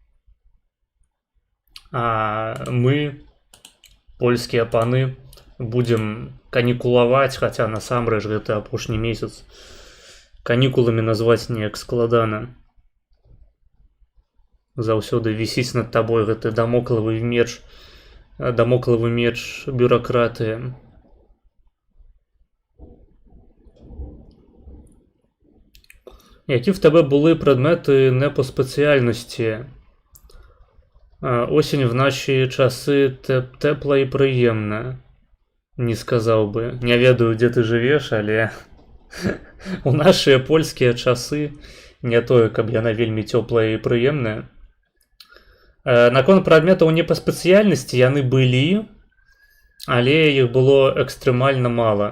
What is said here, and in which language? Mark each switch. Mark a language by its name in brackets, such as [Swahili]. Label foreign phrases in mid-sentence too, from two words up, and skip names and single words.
[Belarusian] А мы, польскія паны, будем канікулаваць, хаця насамрэч гэта апошні месяц. Канікуламі назваць неяк складана. Заўсёды вісіць над табой гэты дамоклавы меч бюракратыі. [Ukrainian] Які в тебе були предмети не по спеціальності? Осінь в наші часи тепла і приємна. [Belarusian] Не сказаў бы. Не ведаю, дзе ты жывеш, але у нашыя польскія часы не тое, каб яна вельмі цёплая і прыемная. Наконт прадметаў не па спецыяльнасці яны былі, але іх было экстрэмальна мала.